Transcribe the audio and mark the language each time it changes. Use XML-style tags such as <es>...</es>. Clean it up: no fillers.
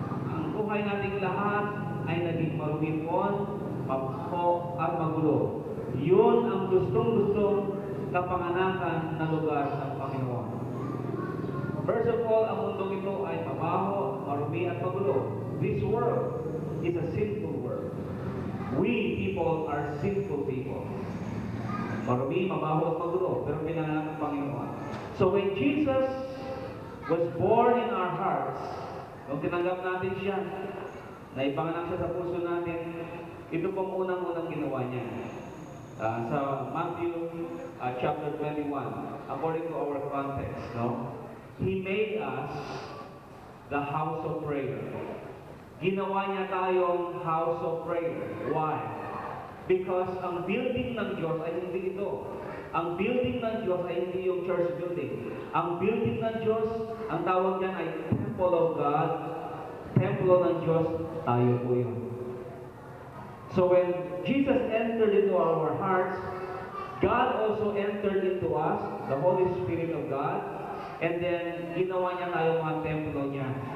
<tl>Ang buhay nating lahat ay naging marumi po, mabaho, at magulo. Yun ang gustong-gustong kapanganakan na lugar ng Panginoon.</tl> <en>First of all,</en> <tl>ang mundong ito ay mabaho, marumi, at magulo.</tl> <en>This world is a sinful world. We people are sinful people.</en> <tl>Marumi, mabaho, at magulo, pero pinanganak ng Panginoon.</tl> <en>So when Jesus was born in our hearts,</en> <tl>nung tinanggap natin siya, na ipanganak siya sa puso natin, ito pong unang-unang ginawa niya. Sa Matthew chapter 21,</tl> <en>according to our context,</en> <tl>no?</tl> <en>He made us the house of prayer.</en> <tl>Ginawa niya tayong house of prayer. Why? Because ang building ng Diyos ay hindi ito. Ang building ng Diyos ay hindi yung church building. Ang building ng Diyos, ang tawag niyan ay temple of God. Templo ng Diyos, tayo po yun.</tl> <en>So when Jesus entered into our hearts, God also entered into us, the Holy Spirit of God, and then</en> <tl>ginawa niya tayo mga templo niya.</tl>